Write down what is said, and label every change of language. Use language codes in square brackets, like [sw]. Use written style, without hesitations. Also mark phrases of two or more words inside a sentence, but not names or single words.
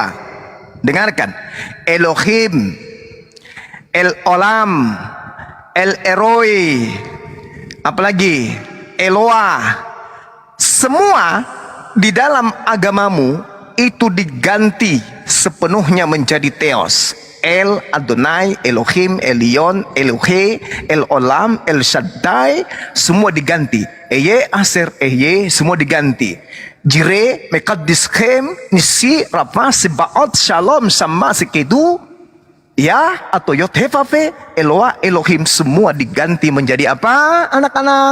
[id] Dengarkan. Elohim, El Olam, El Eroi, apalagi Eloah. Semua di dalam agamamu itu diganti sepenuhnya menjadi teos. El, Adonai, Elohim, Elion, Elohe, El Olam, El Shaddai, semua diganti. [he] אהיה אשר אהיה, [id] semua diganti. Jire, Mekaddishem, Nisi, Rafa, Sebaot, Shalom, Sama, Sekedu, ya, atau Yothefafe, Eloah, Elohim, semua diganti menjadi apa, anak-anak?